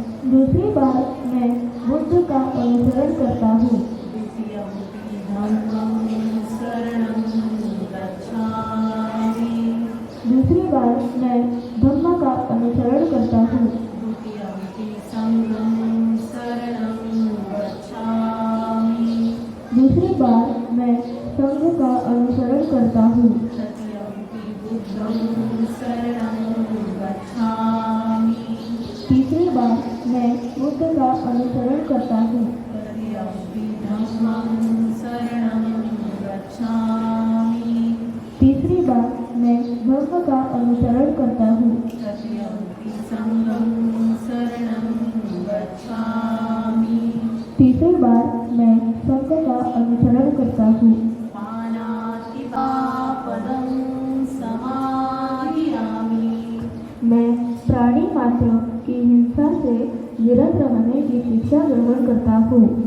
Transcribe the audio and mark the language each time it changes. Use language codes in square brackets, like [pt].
[hi] दूसरी बार मैं बुद्ध का अनुसरण करता हूँ। [sa] द्वितीयमपि धम्मं शरणं गच्छामि। [hi] दूसरी बार मैं धम्म का अनुसरण करता हूँ। [sa] द्वितीयमपि संघं शरणं गच्छामि। [hi] दूसरी बार मैं संघ का अनुसरण करता हूँ। [sa] तृतीयमपि बुद्धं शरणं गच्छामि। [hi] तीसरी बार मैं बुद्ध का अनुसरण करता हूँ। [sa] तृतीयमपि धम्मं शरणं गच्छामि। [hi] तीसरी बार मैं धर्म का अनुसरण करता हूँ। [sa] तृतीयमपि संघं शरणं गच्छामि। [hi] तीसरी बार मैं संघ का अनुसरण करता हूँ। [pi] पानातिपातं समाधियामि। [hi] मैं प्राणी मात्र की हिंसा से विरत रहने की शिक्षा ग्रहण करता हूँ।